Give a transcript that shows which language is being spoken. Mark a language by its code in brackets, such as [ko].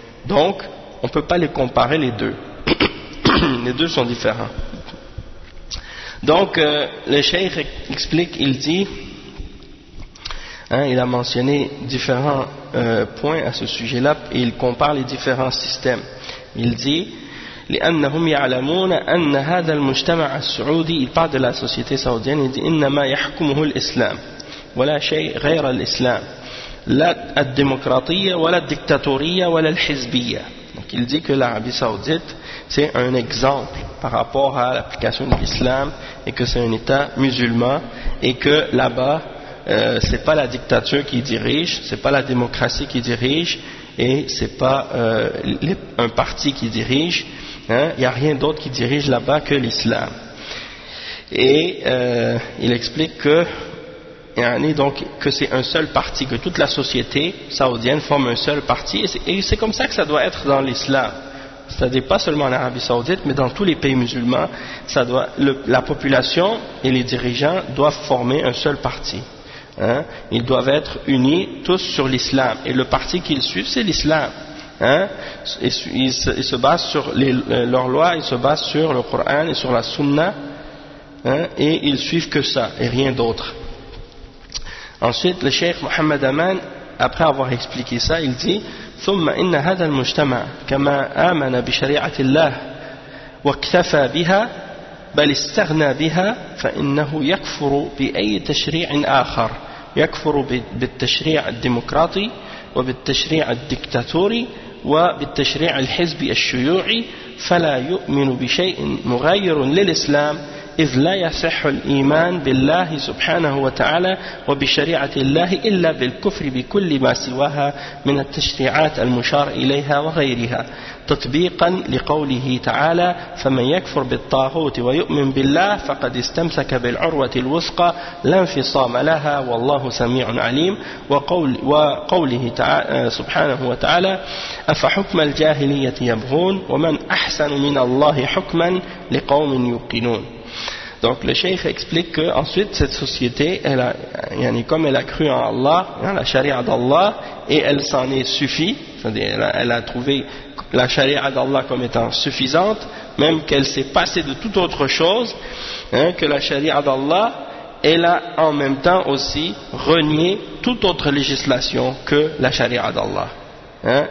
[fr] Donc, on ne peut pas les comparer les deux. Les deux sont différents. Donc, le cheikh explique, il dit, hein, il a mentionné différents points à ce sujet-là et il compare les différents systèmes. Il dit, [ar] لأنهم يعلمون أن هذا المجتمع السعودي بعد لا سوسيتي سعودياني إنما يحكمه الإسلام ولا شيء غير الإسلام لا الديمقراطية ولا الدكتاتورية ولا الحزبية. [fr] Donc il dit que l'Arabie Saoudite c'est un exemple par rapport à l'application de l'islam et que c'est un état musulman et que là-bas c'est pas la dictature qui dirige, c'est pas la démocratie qui dirige et c'est pas un parti qui dirige. Il n'y a rien d'autre qui dirige là-bas que l'islam. Et il explique que, donc, que c'est un seul parti, que toute la société saoudienne forme un seul parti. Et c'est comme ça que ça doit être dans l'islam. C'est-à-dire pas seulement en Arabie Saoudite, mais dans tous les pays musulmans, ça doit, la population et les dirigeants doivent former un seul parti. Hein. Ils doivent être unis tous sur l'islam. Et le parti qu'ils suivent, c'est l'islam. Hein, ils se basent sur leurs lois, ils se basent sur le Coran et sur la Sunna, hein, et ils suivent que ça et rien d'autre. Ensuite, le cheikh Mohamed Aman, après avoir expliqué ça, il dit [ar] ثم إن هذا المجتمع كما آمن بشريعة الله واكتفى بها بل استغنى بها فإنه يكفر بأي تشريع آخر يكفر بالتشريع الديمقراطي وبالتشريع الدكتاتوري وبالتشريع الحزبي الشيوعي فلا يؤمن بشيء مغير للإسلام إذ لا يصح الإيمان بالله سبحانه وتعالى وبشريعة الله إلا بالكفر بكل ما سواها من التشريعات المشار إليها وغيرها تطبيقا لقوله تعالى فمن يكفر بالطاغوت ويؤمن بالله فقد استمسك بالعروة الوثقى لا انفصام لها والله سميع عليم وقوله سبحانه وتعالى أفحكم الجاهلية يبغون ومن أحسن من الله حكما لقوم يوقنون. [fr] Donc le cheikh explique que ensuite cette société, elle a, yani, comme elle a cru en Allah, hein, la charia d'Allah, et elle s'en est suffi, c'est-à-dire elle a trouvé la charia d'Allah comme étant suffisante, même qu'elle s'est passée de toute autre chose, hein, que la charia d'Allah, elle a en même temps aussi renié toute autre législation que la charia d'Allah. Hein?